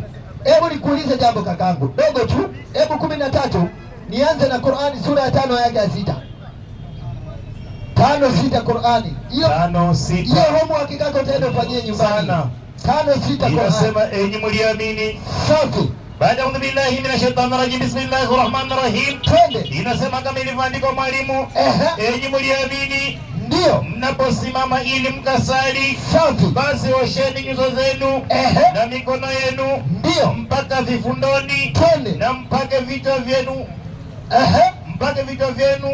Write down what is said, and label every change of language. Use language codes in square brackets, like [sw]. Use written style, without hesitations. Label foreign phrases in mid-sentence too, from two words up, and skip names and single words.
[sw] Hebu nikuulize jambo kakaangu. Dogo tu. Hebu 13. Nianze na Qur'ani sura ya 5 aya ya 6. 5:6 Qur'ani. Hiyo 5:6. Hiyo homework yako utaenda ufanyie nyumbani. 5:6 Qur'ani. Inasema enyi mliamini. Safi. Baada ya [ar] بالله من الشيطان الرجيم، بسم الله الرحمن الرحيم. [sw] Twende. Inasema kama ilivyoandikwa mwalimu, enyi mliamini, ndio mnaposimama ili mkasali, safi, basi osheni nyuso zenu na mikono yenu, ndio mpaka vifundoni. Twende. Na mpake vichwa vyenu, mpake vichwa vyenu,